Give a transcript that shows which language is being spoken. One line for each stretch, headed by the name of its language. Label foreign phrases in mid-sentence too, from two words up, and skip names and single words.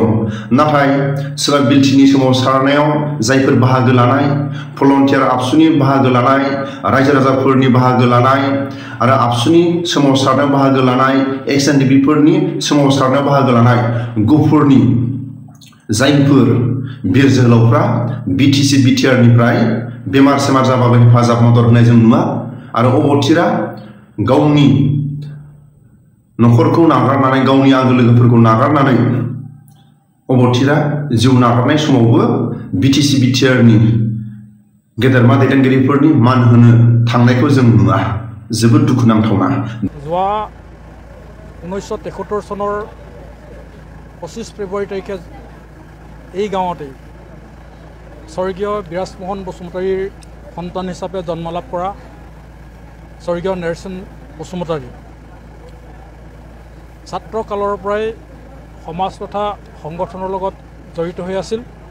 Bodo: नाथाय सोरबा बेल्टिनि सोमावसारनायाव जायफोर बाहागो लानाय भलन्टियार आबसुनि बाहागो लानाय रायजो राजाफोरनि बाहागो लानाय आरो आबसुनि सोमावसारनायाव बाहागो लानाय एक्स एनडिपिफोरनि सोमावसारनायाव बाहागो लानाय गहपुरनि जायफोर बिर जोहोलावफ्रा बिटिसि बिटिआरनिफ्राय बेमार सेमार जाबाबो हेफाजाब मदद होनाय जों नुवा आरो अबथिरा गावनि नखरखौ नागारनानै गावनि आंगो लोगोफोरखौ नागारनानै अबथिरा जिउ नागारनाय समावबो बिटिसि बिटिआरनि गेदेरमा दैदेनगिरिफोरनि मान होनो थांनायखौ जों नुवा। जोबोद दुखुनांथावना।
Assamese: যোৱা 1973 চনৰ 25 ফেব্ৰুৱাৰী তাৰিখে এই গাঁৱতেই স্বৰ্গীয় বিৰাজমোহন বসুমতাৰীৰ সন্তান হিচাপে জন্ম লাভ কৰা স্বৰ্গীয় নেৰসন বসুমতাৰী ছাত্ৰ কালৰ পৰাই সমাজ তথা সংগঠনৰ লগত জড়িত হৈ আছিল।